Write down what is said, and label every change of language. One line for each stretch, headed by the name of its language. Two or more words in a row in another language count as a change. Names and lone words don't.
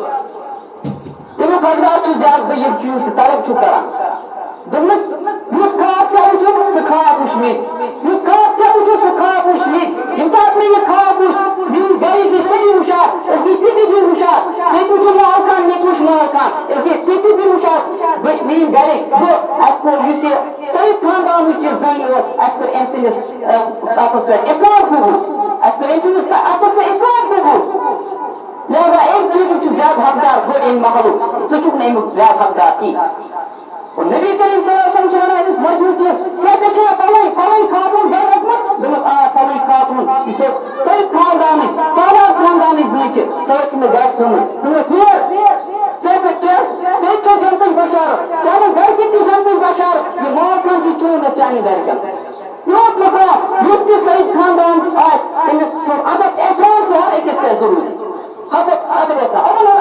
Kashmiri: تَمیُک حقدار چھُ زیادٕ بہٕ یِم چیٖز ژٕ طلب چھُکھ کَران دوٚپمَس یُس خواب ژےٚ وٕچھُکھ سُہ خواب وٕچھ مےٚ یُس خواب ژےٚ وٕچھُکھ سُہ خواب وٕچھ مےٚ ییٚمہِ ساتہٕ مےٚ یہِ خواب وٕچھ میٛٲنۍ گَرِکۍ گٔے سٲری ہُشار أسۍ گٔے تِتہِ بِہِتھ ہُشار ژےٚ تہِ وٕچھُکھ مال خان مےٚ تہِ وٕچھ مال خان أسۍ گٔے تِتہِ بِہِتھ ہُشار میٛٲنۍ گَرِکۍ بہٕ اَسہِ کوٚر یُس یہِ سعید خاندانٕچ یہِ زَنہِ ٲس اَسہِ کوٚر أمۍ سٕنٛدِس اَتھَس پٮ۪ٹھ اِسلام قبوٗل اَسہِ کوٚر أمۍ سٕنٛدِس اَتھَس پٮ۪ٹھ اِسلام قبوٗل لہذا أمۍ چیٖزُک چھُ زیادٕ حقدار بہٕ أمۍ محلُک ژٕ چھُکھ نہٕ اَمیُک زیادٕ حقدار کینٛہہ اور نبی کریم
Arabic: صلی اللہ علیہ
Kashmiri: وسلم چھُ وَنان أمِس مجوٗسِیَس کیٛاہ ژےٚ چھےٚ فَلٲنۍ خاتوٗن گَرِ رٔٹمٕژ دوٚپمَس آ فَلٲنۍ خاتوٗن یُس سعید خاندانٕچ سادات خاندانٕچ زٔنۍ چھِ سۄ حظ چھِ مےٚ گَرِ تھٲومٕژ دوٚپمَس یور ژےٚ چھو جنتٕچ بشارت چانہِ گَرِکٮ۪ن تہِ جنتٕچ بشارت یہِ مال خان چھُ چون نہٕ چانہِ گَرِکٮ۪ن یوٗت مقام یُس تہِ سعید خاندان آسہِ تٔمِس چھُ ادب احترام چھُ ہر أکِس پٮ۪ٹھ ضروٗری ادب احترام